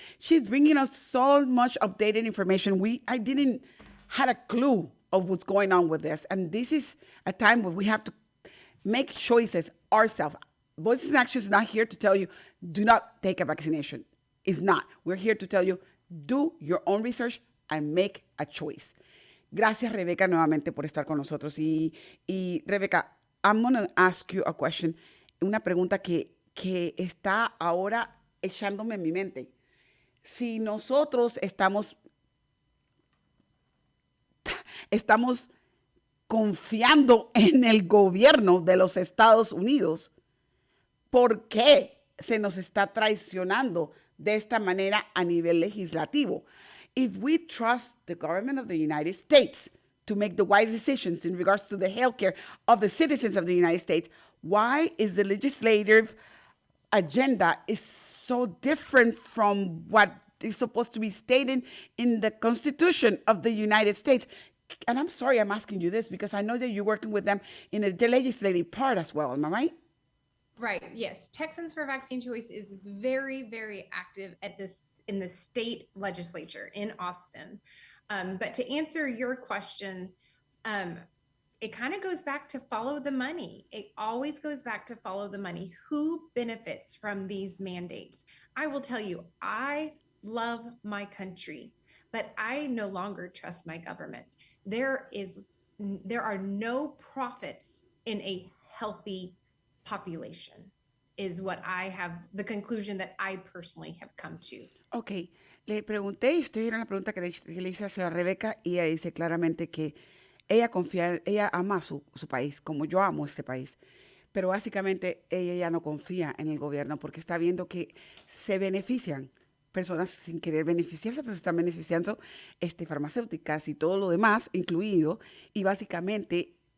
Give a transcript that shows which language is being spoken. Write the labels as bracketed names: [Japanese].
[English] She's bringing us so much updated information. I didn't had a clue of what's going on with this, and this is a time where we have to make choices ourselves. Voices in Action is not here to tell you, do not take a vaccination. It's not. We're here to tell you, do your own research and make a choice. [Spanish] Gracias, Rebecca, nuevamente por estar con nosotros. Y Rebecca, [English] I'm going to ask you a question, [Spanish] una pregunta que está ahora echándome en mi mente. Si nosotros estamos confiando en el gobierno de los Estados Unidos, ¿por qué se nos está traicionando de esta manera a nivel legislativo? [English] If we trust the government of the United States to make the wise decisions in regards to the healthcare of the citizens of the United States, why is the legislative agenda is so different from what is supposed to be stated in the Constitution of the United States? And I'm sorry I'm asking you this because I know that you're working with them in the legislative part as well. Am I right? Right. Yes. Texans for Vaccine Choice is very, very active in the state legislature in Austin. But to answer your question, it kind of goes back to follow the money. It always goes back to follow the money. Who benefits from these mandates? I will tell you, I love my country, but I no longer trust my government. There are no profits in a healthy population, is what the conclusion that I personally have come to. [Spanish] Ok, le pregunté, y ustedes vieron la pregunta que le hice a señora Rebeca, y ella dice claramente que ella ama su país, como yo amo este país, pero básicamente ella ya no confía en el gobierno porque está viendo que se benefician personas sin querer beneficiarse, pero se están beneficiando farmacéuticas y todo lo demás incluido, y básicamente